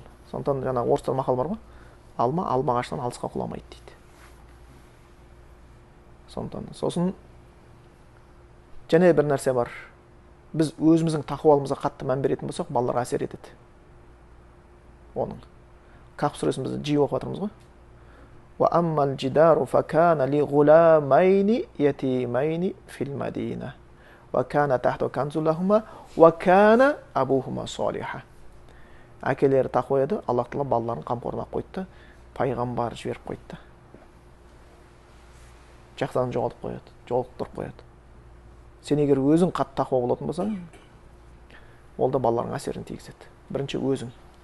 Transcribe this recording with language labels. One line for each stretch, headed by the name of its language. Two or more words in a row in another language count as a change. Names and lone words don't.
Kazakh: Сондықтан жаңағы орыстар мақал бар ғой. Алма ағашынан алысқа құламайды дейді. Сосын және бір нәрсе бар. Біз өзіміздің тақуалығымызға қатты мән беретін болсақ, балаларға әсер етеді. Оның. Кахф сүресін біз жиі оқып жатырмыз ғой.
Arabic: وأما الجدار فكان لغلامين يتيمين في المدينة. وكان تحته كنز لهما وكان أبوهما صالحا.
Kazakh: Әкелері тақуа еді, Аллах Тағала балаларын қамқорына қойды, пайғамбар жіберіп қойды. Жақсыдан жоғалтып қояды. Сен егер өзің қатты тақуа болатын болсаң, ол да балалардың әсерін тигізеді.